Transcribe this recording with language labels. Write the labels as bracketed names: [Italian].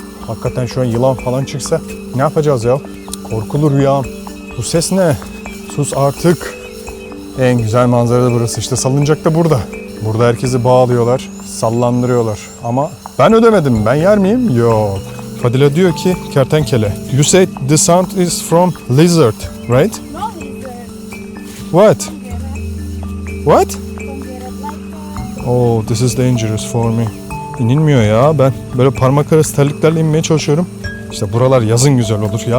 [Turkish] Hakikaten şu an yılan falan çıksa ne yapacağız ya? Korkulu rüyam. Bu ses ne? Sus artık. En güzel manzara da burası. İşte salıncak da burada. Burada herkesi bağlıyorlar, sallandırıyorlar. Ama ben ödemedim. Ben yer miyim? Yok. Fadila diyor ki kertenkele. [English] You said the sound is from lizard, right? No lizard. What? What? Don't get it like Oh, this is dangerous for me. [Turkish] İnilmiyor ya. Ben böyle parmak arası terliklerle inmeye çalışıyorum. İşte buralar yazın güzel olur ya.